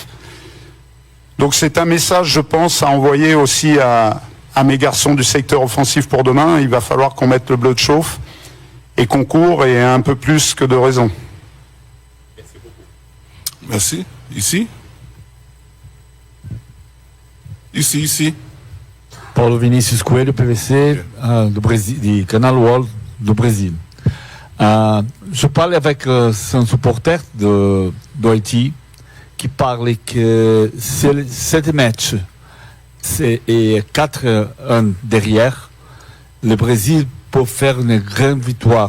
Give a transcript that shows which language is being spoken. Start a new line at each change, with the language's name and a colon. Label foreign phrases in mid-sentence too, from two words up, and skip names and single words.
French: Donc c'est un message, je pense, à envoyer aussi à mes garçons du secteur offensif pour demain. Il va falloir qu'on mette le bleu de chauffe et qu'on court et un peu plus que de raison. Merci beaucoup. Merci. Ici.
Portuguese: Paulo Vinícius Coelho, PVC, do Brasil, de Canal World do Brasil.
French: Je parle avec un supporter do Haïti qui parle que cette match et 4 ans derrière, le Brésil peut faire une grande victoire.